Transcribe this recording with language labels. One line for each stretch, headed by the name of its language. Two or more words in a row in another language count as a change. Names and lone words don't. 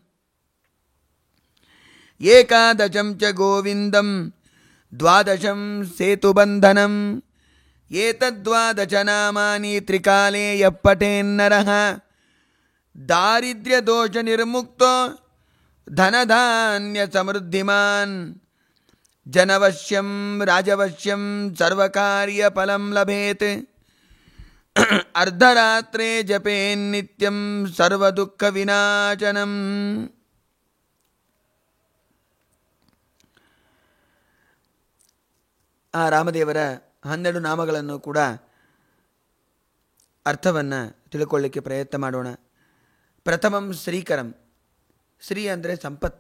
Sanskrit: ಏಕಾದಶಂ ಚ ಗೋವಿಂದಂ ದ್ವಾದಶಂ ಸೇತುಬಂಧನಂ ಏತದ್ವಾದಶ ನಾಮಾನಿ ತ್ರಿಕಾಲೇ ಯಃ ಪಠೇನ್ನರಃ ದಾರಿದ್ರ್ಯದೋಷ ನಿರ್ಮುಕ್ತೋ ಧನಧಾನ್ಯ ಸಮೃದ್ಧಿಮಾನ್ ಜನವಶ್ಯಂ ರಾಜವಶ್ಯಂ ಸರ್ವಕಾರ್ಯ ಫಲಂ ಲಭೇತ್ ಅರ್ಧರಾತ್ರೇ ಜಪೇನ್ನಿತ್ಯಂ ಸರ್ವದುಃಖ ವಿನಾಶನಂ.
Kannada: ಆ ರಾಮದೇವರ 12 ನಾಮಗಳನ್ನು ಕೂಡ ಅರ್ಥವನ್ನು ತಿಳ್ಕೊಳ್ಳಿಕ್ಕೆ ಪ್ರಯತ್ನ ಮಾಡೋಣ.
Sanskrit: ಪ್ರಥಮಂ ಶ್ರೀಕರಂ.
Kannada: ಶ್ರೀ ಅಂದರೆ ಸಂಪತ್ತು.